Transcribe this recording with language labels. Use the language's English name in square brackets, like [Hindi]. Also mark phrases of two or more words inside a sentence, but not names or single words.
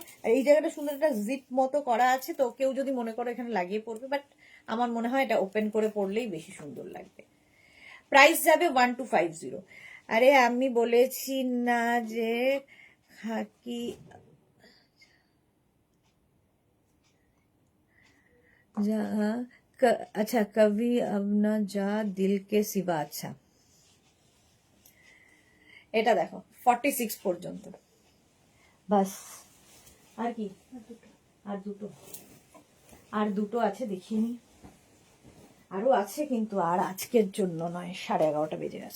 [Bangla] আর এই জায়গাটা সুন্দর একটা জিপ মতো করা আছে, তো কেউ যদি মনে করো এখানে লাগিয়ে পড়বে, বাট আমার মনে হয় এটা ওপেন করে পড়লেই বেশি সুন্দর লাগবে। প্রাইস যাবে 1250। আরে আমি বলেছি না যে খাকি, আচ্ছা কবি [Hindi] अब ना जा दिल के सिवा। [Bangla] আচ্ছা, এটা দেখো 46 পর্যন্ত, বাস। আর কি? আর দুটো আছে, দেখিনি। আরো আছে কিন্তু আর আজকের জন্য নয়, 11:30 বেজে গেছে।